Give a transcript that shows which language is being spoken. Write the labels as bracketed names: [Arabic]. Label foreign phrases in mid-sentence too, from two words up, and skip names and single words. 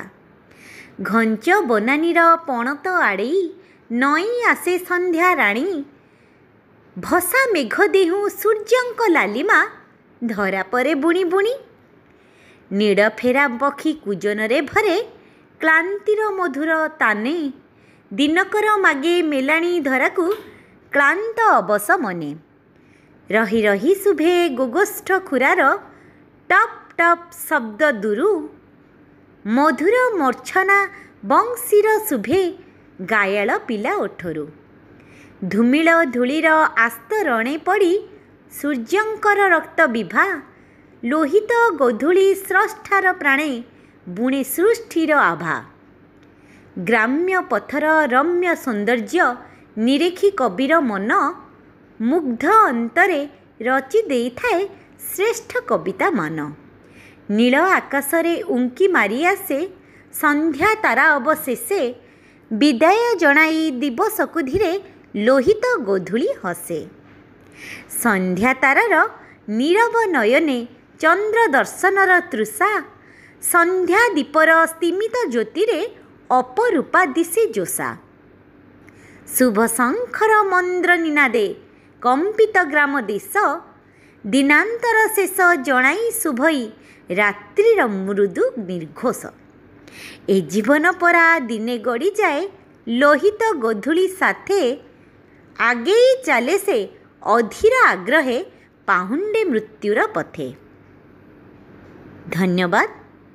[Odia] ଘଞ୍ଚ ବନାନୀର ପଣତ ଆଡ଼େଇ ନଈ ଆସେ ସନ୍ଧ୍ୟା ରାଣୀ, ଭସା ମେଘ ଦେହୁ ସୂର୍ଯ୍ୟଙ୍କ ଲାଲିମା ଧରା ପରେ ବୁଣି ବୁଣି। ନୀଡ଼ ଫେରା ପକ୍ଷୀ କୂଜନରେ ଭରେ କ୍ଳାନ୍ତିର ମଧୁର ତାନେ, ଦିନକର ମାଗେ ମେଲାଣି ଧରାକୁ କ୍ଳାନ୍ତ ଅବସ ମନେ। ରହି ରହି ଶୁଭେ ଗୋଗୋଷ୍ଠ ଖୁରାର ଟପ ଟପ ଶବ୍ଦ ଦୁରୁ, ମଧୁର ମୂର୍ଚ୍ଛନା ବଂଶୀର ଶୁଭେ ଗାୟାଲ ପିଲା ଓଠରୂ। ଧୂମିଳ ଧୂଳିର ଆସ୍ତ ରଣେ ପଡ଼ି ସୂର୍ଯ୍ୟଙ୍କର ରକ୍ତ ବିଭା, ଲୋହିତ ଗୋଧୂଳି ସ୍ରଷ୍ଟାର ପ୍ରାଣେ ବୁଣେ ସୃଷ୍ଟିର ଆଭା। ଗ୍ରାମ୍ୟ ପଥର ରମ୍ୟ ସୌନ୍ଦର୍ଯ୍ୟ ନିରେଖି କବିର ମନ, ମୁଗ୍ଧ ଅନ୍ତରେ ରଚି ଦେଇଥାଏ ଶ୍ରେଷ୍ଠ କବିତା ମାନ। ନୀଳ ଆକାଶରେ ଉଙ୍କି ମାରି ଆସେ ସନ୍ଧ୍ୟା ତାରା ଅବଶେଷେ, ବିଦାୟ ଜଣାଇ ଦିବସକୁ ଧୀରେ ଲୋହିତ ଗୋଧୂଳି ହସେ। ସନ୍ଧ୍ୟା ତାରାର ନୀରବ ନୟନେ ଚନ୍ଦ୍ର ଦର୍ଶନର ତୃଷା, ସନ୍ଧ୍ୟା ଦୀପର ସ୍ତିମିତ ଜ୍ୟୋତିରେ ଅପରୂପା ଦିଶେ ଜୋସା। ଶୁଭ ଶଙ୍ଖର ମନ୍ଦ୍ର ନିନାଦେ କମ୍ପିତ ଗ୍ରାମ ଦେଶ, ଦିନାନ୍ତର ଶେଷ ଜଣାଇ ଶୁଭଇ ରାତ୍ରିର ମୃଦୁ ନିର୍ଘୋଷ। ଏ ଜୀବନ ପରା ଦିନେ ଗଡ଼ି ଯାଏ ଲୋହିତ ଗୋଧୂଳି ସାଥେ, ଆଗେଇ ଚାଲେ ସେ ଅଧୀର ଆଗ୍ରହେ ପାହୁଣ୍ଡେ ମୃତ୍ୟୁର ପଥେ। धन्यवाद।